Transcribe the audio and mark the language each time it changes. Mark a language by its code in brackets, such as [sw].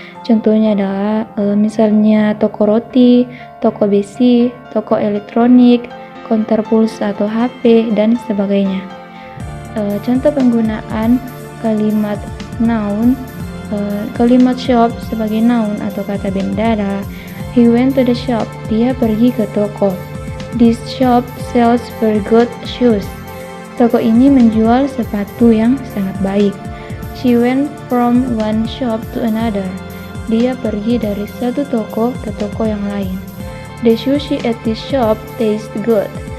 [id] Contohnya adalah misalnya toko roti, toko besi, toko elektronik, konter pulsa atau HP, dan sebagainya. Contoh penggunaan kalimat noun, kalimat shop sebagai noun atau kata benda adalah [en] he went to the shop, [id] dia pergi ke toko. [en] This shop sells very good shoes. [id] Toko ini menjual sepatu yang sangat baik. [en] She went from one shop to another. [id] Dia pergi dari satu toko ke toko yang lain. [en] The sushi at this shop tastes good.